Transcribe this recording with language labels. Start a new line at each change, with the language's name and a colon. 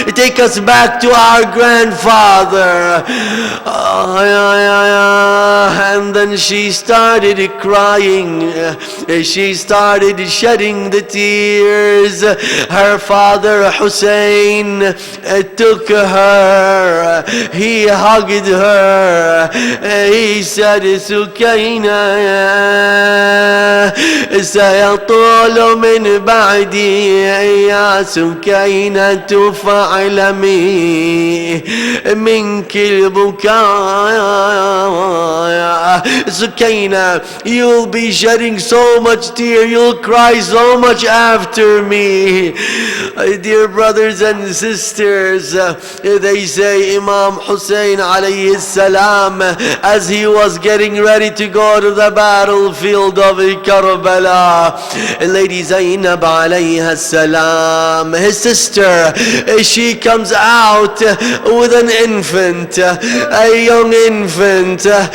English: Take us back to our grandfather. And then she started crying. She started shedding the tears. Her father Hussein took her. He hugged her. He said,
Arabic: Sukaina, سيطول من بعدي يا سكينة فاعلمي منك البكاء.
English: Sukaina, you'll be shedding so much tear, you'll cry so much after me. Dear brothers and sisters, they say Imam Hussein alayhi salam, as he was getting ready to go to the battlefield of Karbala, Lady Zainab alayha salam, his sister, she comes out with an infant, a young infant.